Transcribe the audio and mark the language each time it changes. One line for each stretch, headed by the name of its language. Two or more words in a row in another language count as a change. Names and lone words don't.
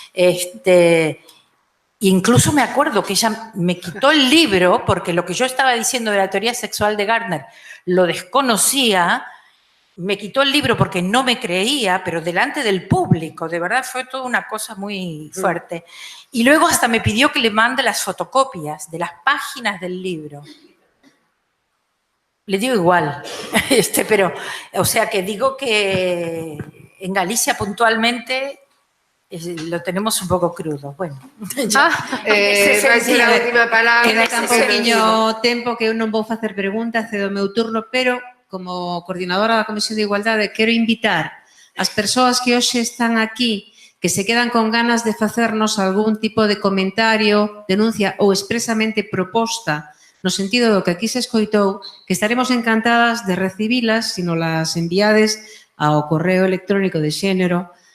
Spanish: Incluso me acuerdo que ella me quitó el libro porque lo que yo estaba diciendo de la teoría sexual de Gardner lo desconocía, me quitó el libro porque no me creía, pero delante del público, de verdad fue toda una cosa muy fuerte. Y luego hasta me pidió que le mande las fotocopias de las páginas del libro. Le digo igual, pero, o sea que digo que en Galicia puntualmente lo tenemos un pouco crudo.
Galician: Bueno, vai ser a última palabra. Queda tan poquinho tempo que eu non vou facer preguntas, cedo o meu turno, pero como coordinadora da Comisión de Igualdade quero invitar as persoas que hoxe están aquí que se quedan con ganas de facernos algún tipo de comentario, denuncia ou expresamente proposta no sentido do que aquí se escoitou, que estaremos encantadas de recibilas se nos las enviades ao correo electrónico de xénero